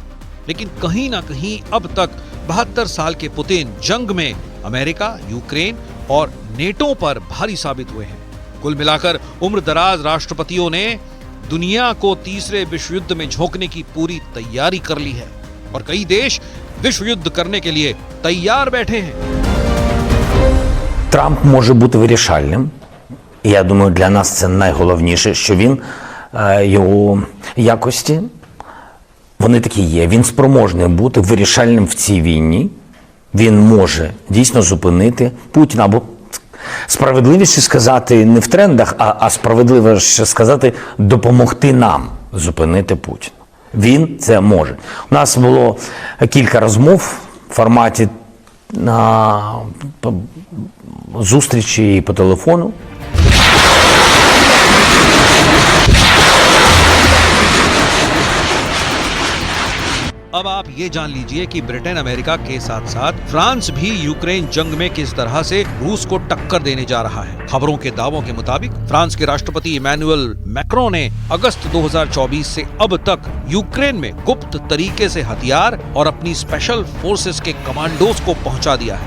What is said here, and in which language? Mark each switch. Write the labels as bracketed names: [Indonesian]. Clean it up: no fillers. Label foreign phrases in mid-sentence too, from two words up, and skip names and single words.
[Hindi] लेकिन कहीं ना कहीं अब तक 72 साल के पुतिन जंग में अमेरिका, यूक्रेन और नेटो पर भारी साबित हुए हैं। कुल मिलाकर उम्रदराज राष्ट्रपतियों ने दुनिया को तीसरे विश्व युद्ध में झोंकने की पूरी तैयारी कर ली है और कई देश विश्व युद्ध करने के लिए तैयार बैठे हैं। [Ukrainian] Трамп може бути вирішальним. Я думаю, для нас це найголовніше, що він, його якості, вони такі є. Він спроможний бути вирішальним в цій війні. Він може дійсно зупинити Путіна, або справедливіше сказати не в трендах, а справедливіше сказати допомогти нам зупинити Путіна. Він це може. У нас було кілька розмов в форматі зустрічі по телефону. [Hindi] अब आप ये जान लीजिए कि ब्रिटेन अमेरिका के साथ साथ फ्रांस भी यूक्रेन जंग में किस तरह से रूस को टक्कर देने जा रहा है। खबरों के दावों के मुताबिक फ्रांस के राष्ट्रपति इमैनुअल मैक्रों ने अगस्त 2024 से अब तक यूक्रेन में गुप्त तरीके से हथियार और अपनी [English] special forces [Hindi] के कमांडोज को पहुंचा दिया है।